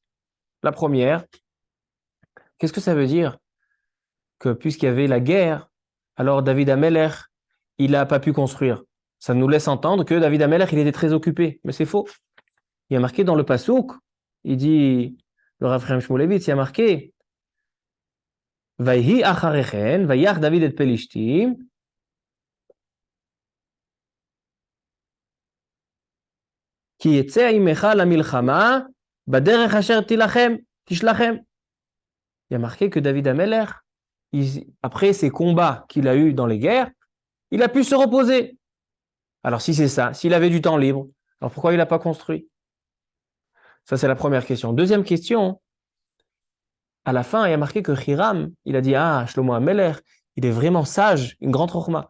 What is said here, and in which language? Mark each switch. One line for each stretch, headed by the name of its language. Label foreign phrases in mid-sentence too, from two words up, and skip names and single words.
French: La première, qu'est-ce que ça veut dire que puisqu'il y avait la guerre, alors David HaMelech, il n'a pas pu construire? Ça nous laisse entendre que David HaMelech, il était très occupé. Mais c'est faux. Il y a marqué dans le Passouk, il dit, le Rav Chaim Shmulevitz, il y a marqué
Hebrew: ויהי אחרי כן ויך דוד את פלשתים כי יצא עמך למלחמה בדרך אשר תשלחם.
French: Il y a marqué que David HaMelech, après ces combats qu'il a eus dans les guerres, il a pu se reposer. Alors si c'est ça, s'il avait du temps libre, alors pourquoi il n'a pas construit? Ça, c'est la première question. Deuxième question, à la fin, il y a marqué que Hiram, il a dit, ah, Shlomo HaMelech, il est vraiment sage, une grande chokhma.